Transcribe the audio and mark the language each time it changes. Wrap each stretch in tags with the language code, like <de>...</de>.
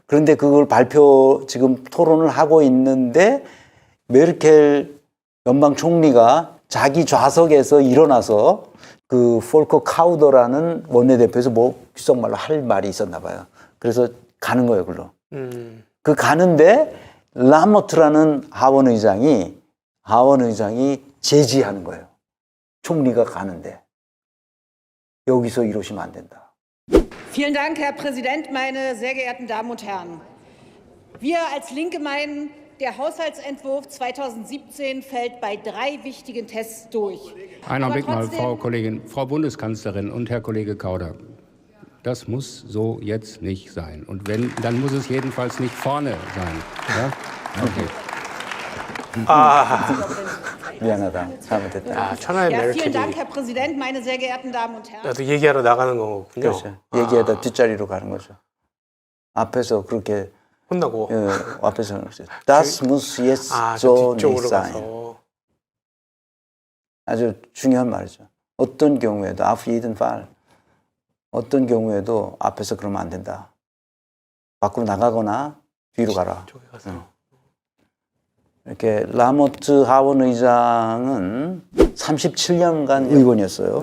<ko>그런데 그걸 지금 토론을 하고 있는데 메르켈 연방 총리가 자기 좌석에서 일어나서 그 폴커 카우더라는 원내대표에서 뭐 귓속말로 할 말이 있었나 봐요. 그래서 가는 거예요, 글로. 그 가는데 라모트라는 하원 의장이 하원 의장이 제지하는 거예요. 총리가 가는데 여기서 이러시면 안 된다.</ko> <de>Vielen Dank, Herr Präsident, meine sehr geehrten Damen und Herren. Wir als Linke meinen, der Haushaltsentwurf 2017 fällt bei 3 wichtigen Tests durch. Einen Aber Augenblick mal, trotzdem- Frau Kollegin, Frau Bundeskanzlerin und Herr Kollege Kauder. Das muss so jetzt nicht sein. Und wenn, dann muss es jedenfalls nicht vorne sein. Ja? Okay.</de> <ko>미안하다. 잘못했다. 아, 천하의</ko> <de>Ja, vielen Dank, Herr Präsident, meine sehr geehrten Damen und Herren.</de> <ko>나도 얘기하러 나가는 거군요. 그렇죠. 얘기하다 뒷자리로 가는 거죠. 앞에서 그렇게 혼나고. 앞에서</ko> <de>Das muss jetzt</de> <ko>아,</ko> <de>so</de> <ko>저</ko> <de>nicht sein.</de> <ko>가서. 아주 중요한 말이죠. 어떤 경우에도</ko> <de>auf jeden Fall</de> <ko>어떤 경우에도 앞에서 그러면 안 된다. 밖으로 나가거나 뒤로 가라. 저기 가서. 이렇게 라모트 하원 의장은 37년간 의원이었어요.</ko>